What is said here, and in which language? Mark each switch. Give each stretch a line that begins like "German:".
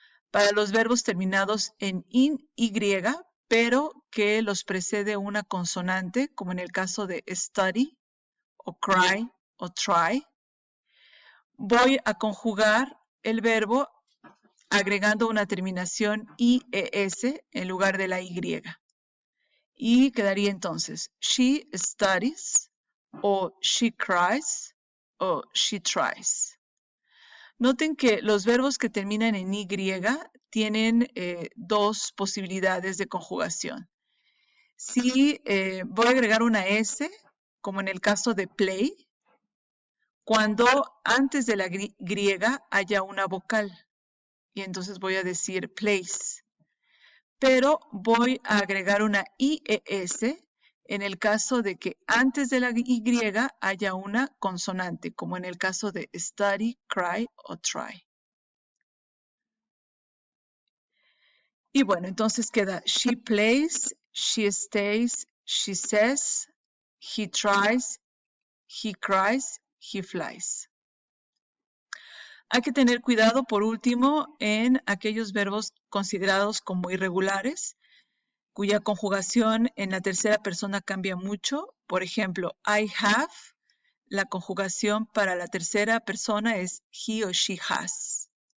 Spanish: Para los verbos terminados en IN, Y, pero que los precede una consonante, como en el caso de study, o cry, o try, voy a conjugar el verbo agregando una terminación IES en lugar de la Y. Y quedaría entonces,
English: she studies, o she cries, o she tries.
Spanish: Noten que los verbos que terminan en Y tienen dos posibilidades de conjugación. Si voy a agregar una S, como en el caso de play, cuando antes de la griega haya una vocal. Y entonces voy a decir place. Pero voy a agregar una IES en el caso de que antes de la Y haya una consonante, como en el caso de study, cry o try. Y bueno, entonces queda
English: she plays, she stays, she says, he tries, he cries, he flies.
Spanish: Hay que tener cuidado, por último, en aquellos verbos considerados como irregulares, cuya conjugación en la tercera persona cambia mucho. Por ejemplo, I have, la conjugación para la tercera persona es he o she has.